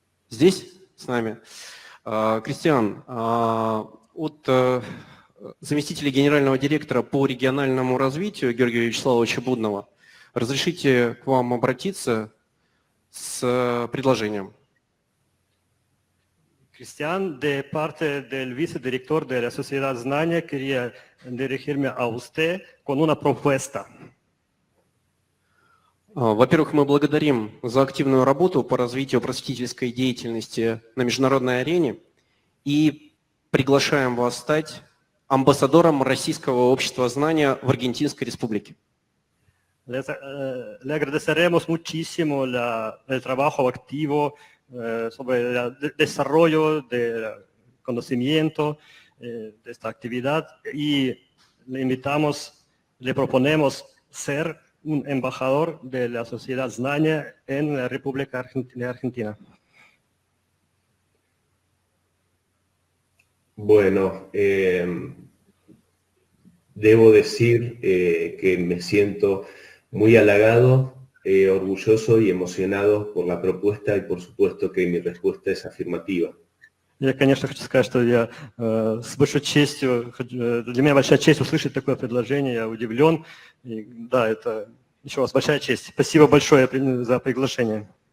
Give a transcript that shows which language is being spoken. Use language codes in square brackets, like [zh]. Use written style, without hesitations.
[ru] Здесь с нами. Кристиан, от заместителя генерального директора по региональному развитию Георгия Вячеславовича Будного, разрешите к вам обратиться с предложением. [es] Cristian, de parte del vicedirector de la Sociedad Znания, quería dirigirme a usted con una propuesta. [ru] Во-первых, мы благодарим за активную работу по развитию просветительской деятельности на международной арене и приглашаем вас стать амбассадором Российского общества знания в Аргентинской Республике. [es] Le agradeceremos muchísimo el trabajo activo sobre el desarrollo del conocimiento de esta actividad y le invitamos, le proponemos ser un embajador de la Sociedad Znania en la República de Argentina. Bueno, debo decir que me siento muy halagado, orgulloso y emocionado por la propuesta y por supuesto que mi respuesta es afirmativa. [ru] Я, конечно, хочу сказать, что я с большой честью, для меня большая честь услышать такое предложение, я удивлен. И, да, это еще раз большая честь. Спасибо большое за приглашение.